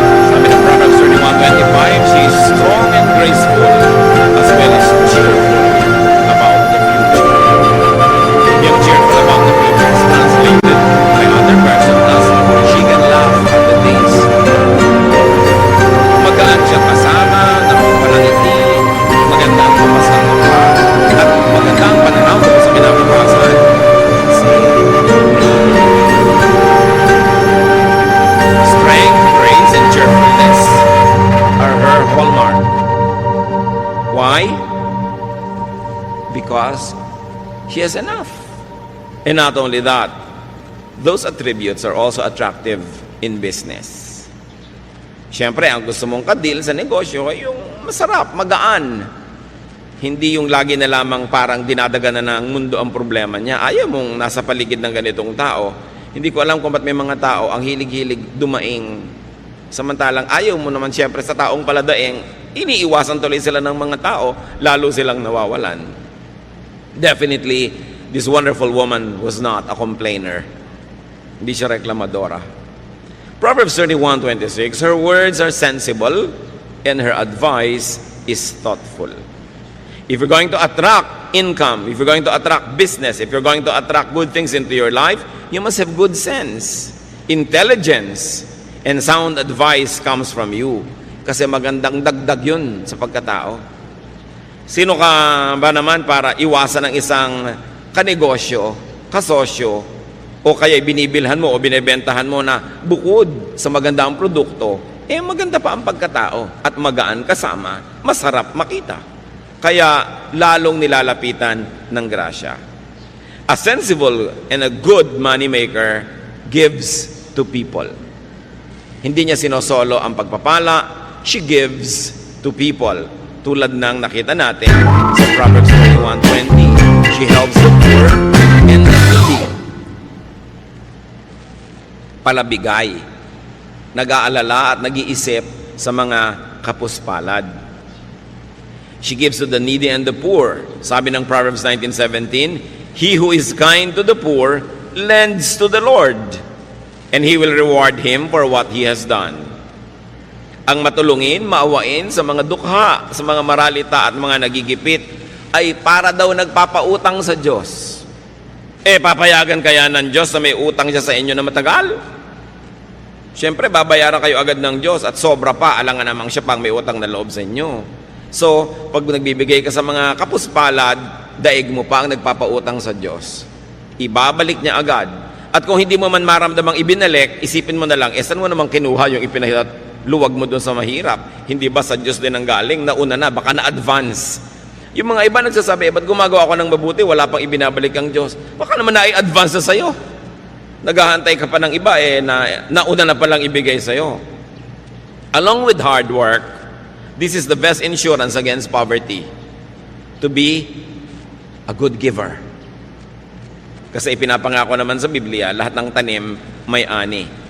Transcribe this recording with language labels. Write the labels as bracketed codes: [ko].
[tl] Sabi ng [en] Proverbs 31:25, she is strong and graceful as well as cheerful about the future. Yung cheerful about the future is translated by other person as she can laugh at the days. [tl] Magaan siya kasama, nakapalangiti, maganda ang kumas ng mukha, at maganda ang pananaw kung sa kinabukasan. [en] Strength, grace, and cheerfulness are her hallmark. Why? Because she has enough. And not only that, those attributes are also attractive in business. [tl] Siyempre, ang gusto mong kadil sa negosyo ay yung masarap, magaan. Hindi yung lagi na lamang parang dinadaganan na ng mundo ang problema niya. Ayaw mong nasa paligid ng ganitong tao. Hindi ko alam kung ba't may mga tao ang hilig-hilig dumaing. Samantalang ayaw mo naman siyempre sa taong paladaing, iniiwasan tuloy sila ng mga tao, lalo silang nawawalan. [en] Definitely, this wonderful woman was not a complainer. [tl] Hindi siya reklamadora. [en] Proverbs 31:26, her words are sensible and her advice is thoughtful. If you're going to attract income, if you're going to attract business, if you're going to attract good things into your life, you must have good sense, intelligence, and sound advice comes from you. [tl] Kasi magandang dagdag yun sa pagkatao. Sino ka ba naman para iwasan ng isang kanegosyo, kasosyo, o kaya binibilhan mo o binebentahan mo na bukod sa maganda ang produkto, maganda pa ang pagkatao at magaan kasama, masarap makita. Kaya lalong nilalapitan ng grasya. [en] A sensible and a good money maker gives to people. [tl] Hindi niya sinosolo ang pagpapala, [en] she gives to people. [tl] Tulad ng nakita natin sa [en] Proverbs 31:20, she helps the poor and the needy. [tl] Palabigay, nag-aalala at nag-iisip sa mga kapuspalad. [en] She gives to the needy and the poor. [tl] Sabi ng [en] Proverbs 19:17, he who is kind to the poor lends to the Lord, and He will reward him for what he has done. [tl] Ang matulungin, maawain sa mga dukha, sa mga maralita at mga nagigipit, ay para daw nagpapautang sa Diyos. Papayagan kaya ng Diyos na may utang siya sa inyo na matagal? Siyempre, babayaran kayo agad ng Diyos at sobra pa, alangan namang siya pang may utang na loob sa inyo. So, pag nagbibigay ka sa mga kapuspalad, daig mo pa ang nagpapautang sa Diyos. Ibabalik niya agad. At kung hindi mo man maramdamang ibinalik, isipin mo na lang, saan mo namang kinuha yung luwag mo dun sa mahirap? Hindi ba sa Diyos din ang galing? Nauna na, baka na-advance. Yung mga iba nagsasabi, ba't gumagawa ako ng mabuti, wala pang ibinabalik ang Diyos? Baka naman na-i-advance na sa'yo. Naghahantay ka pa ng iba na nauna na palang ibigay sa'yo. [en] Along with hard work, this is the best insurance against poverty. To be a good giver. [tl] Kasi ipinapangako naman sa Biblia, lahat ng tanim may ani.